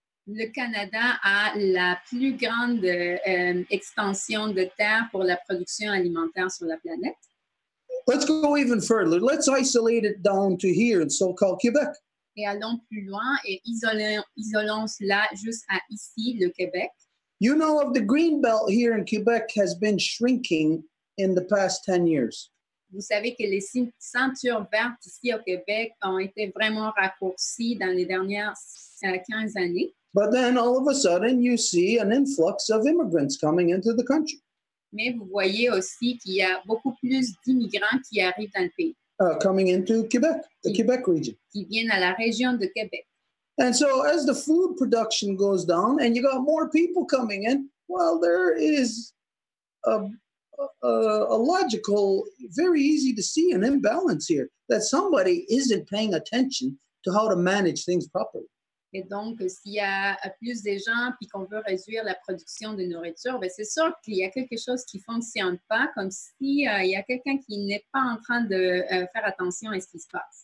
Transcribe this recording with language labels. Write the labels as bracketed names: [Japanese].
[French] Le Canada a la plus grande extension de terre pour la production alimentaire sur la planète. [English] Let's go even further. Let's isolate it down to here in so-called Québec. [French] Et allons plus loin et isolons cela juste à ici, le Québec. [English] You know of the green belt here in Quebec has been shrinking in the past 10 years. [French] Vous savez que les ceintures vertes ici au Québec ont été vraiment raccourcies dans les dernières 15 années. [English] But then all of a sudden you see an influx of immigrants coming into the country. [French] Mais vous voyez aussi qu'il y a beaucoup plus d'immigrants qui arrivent dans le pays. [English] Coming into Quebec, the Quebec region. [French] Qui viennent à la région de Québec. [English] And so as the food production goes down and you got more people coming in, well, there is a logical, very easy to see an imbalance here, that somebody isn't paying attention to how to manage things properly. [French] Et donc, s'il y a plus de gens puis qu'on veut réduire la production de nourriture, bien, c'est sûr qu'il y a quelque chose qui ne fonctionne pas, comme si il y a quelqu'un qui n'est pas en train de faire attention à ce qui se passe.